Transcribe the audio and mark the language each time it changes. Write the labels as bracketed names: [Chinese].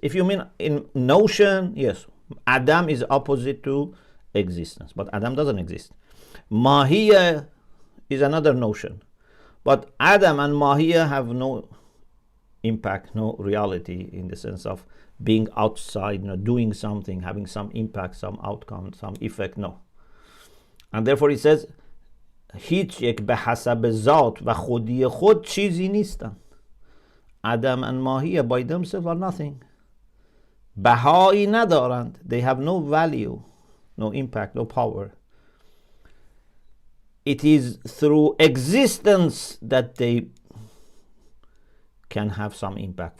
[English] If you mean in notion, yes, Adam is opposite to existence, but Adam doesn't exist. Mahiyya is another notion, but Adam and Mahiyya have no impact, no reality in the sense of being outside, doing something, having some impact, some outcome, some effect. No. And therefore he says [Persian] هیچ یک به حسب ذات و خودی خود چیزی نیستن. [English] Adam and Mahiyya by themselves are nothing. [Persian] بهایی ندارند. [English] They have no value, no impact, no power. It is through existence that they can have some impact.